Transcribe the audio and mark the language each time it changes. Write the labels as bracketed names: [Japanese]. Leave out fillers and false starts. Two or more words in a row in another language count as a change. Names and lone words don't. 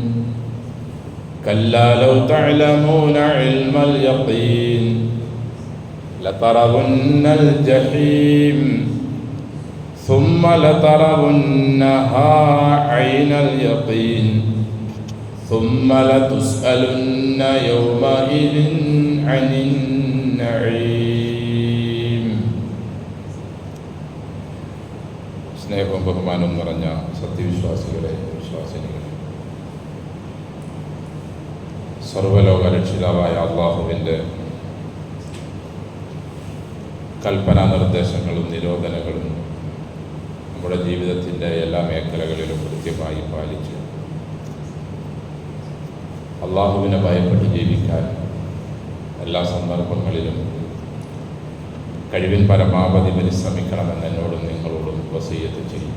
[Arabic] كلا لو تعلمون علم اليقين لترون الجحيم ثم لترونها عين اليقين ثم لتسألن يومئذ عن النعيم. [Malayalam] സ്നേഹവും ബഹുമാനവും നിറഞ്ഞ സത്യവിശ്വാസികളെ, വിശ്വാസിനികളെ, സർവലോക രക്ഷിതാവായ അള്ളാഹുവിൻ്റെ കൽപ്പനാ നിർദ്ദേശങ്ങളും നിരോധനങ്ങളും നമ്മുടെ ജീവിതത്തിൻ്റെ എല്ലാ മേഖലകളിലും കൃത്യമായി പാലിച്ച് അള്ളാഹുവിനെ ഭയപ്പെട്ട് ജീവിക്കാൻ എല്ലാ സന്ദർഭങ്ങളിലും കഴിവിൻ പരമാവധി പരിശ്രമിക്കണമെന്ന് എന്നോടും നിങ്ങളോടും വസിയ്യത്ത് ചെയ്യും.